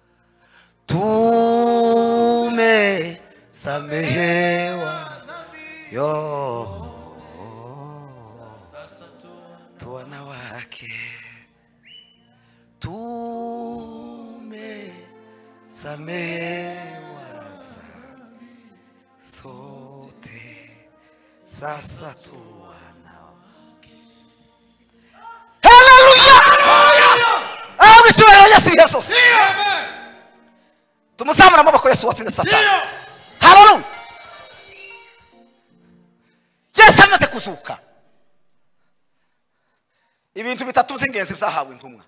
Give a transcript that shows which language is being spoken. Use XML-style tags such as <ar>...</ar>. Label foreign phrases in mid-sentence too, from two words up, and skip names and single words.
<sw>Tumesamehewa yo tu wana wake. Tumesamehewa sote, sasa tu wana wake. Haleluya! Yesu Yesu.</sw> <rw>Tumuzamura amaboko Yesu watsinze Satani. Haleluya! Yesu amaze kuzuka. Ibintu bitatu by'ingenzi byahawe intumwa.</rw>